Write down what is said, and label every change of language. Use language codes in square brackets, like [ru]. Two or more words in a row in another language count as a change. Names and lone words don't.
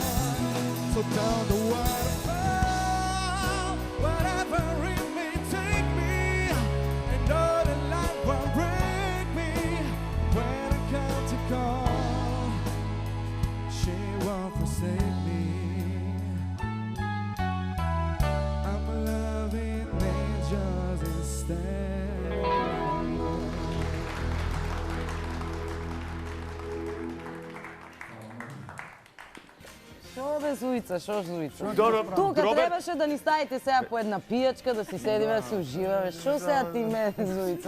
[en] So down the waterfall, whatever it may take me, I know that life won't break me when I come to call. She won't forsake me. I'm loving angels instead. [mk] Шо бе, Зуица, шо Зуица? Добро, Тука Роберт. требаше да ни ставите сега по една пијачка, да си седиме, да си уживаме. Шо сега ти мене, Зуица?